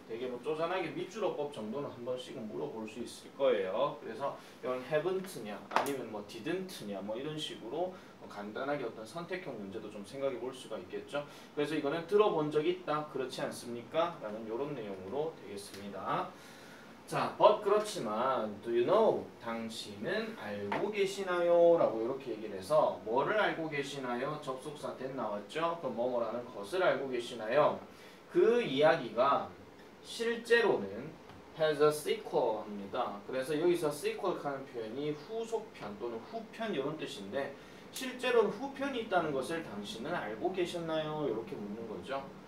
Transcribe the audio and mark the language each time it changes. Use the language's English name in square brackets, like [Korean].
[Korean] 되게 쪼잔하게 밑줄어법 정도는 한 번씩은 물어볼 수 있을 거예요. 그래서 이건 haven't냐 아니면 didn't냐 이런 식으로 간단하게 어떤 선택형 문제도 좀 생각해 볼 수가 있겠죠. 그래서 이거는 들어본 적 있다, 그렇지 않습니까? 라는 이런 내용으로 되겠습니다. [English] 자, but [Korean] 그렇지만 [English] do you know? [Korean] 당신은 알고 계시나요? 라고 이렇게 얘기를 해서 뭐를 알고 계시나요? 접속사 that 나왔죠? 그럼 뭐뭐라는 것을 알고 계시나요? 그 이야기가 실제로는 [English] has a sequel [Korean] 합니다. 그래서 여기서 sequel 하는 표현이 후속편 또는 후편 이런 뜻인데 실제로는 후편이 있다는 것을 당신은 알고 계셨나요? 이렇게 묻는 거죠.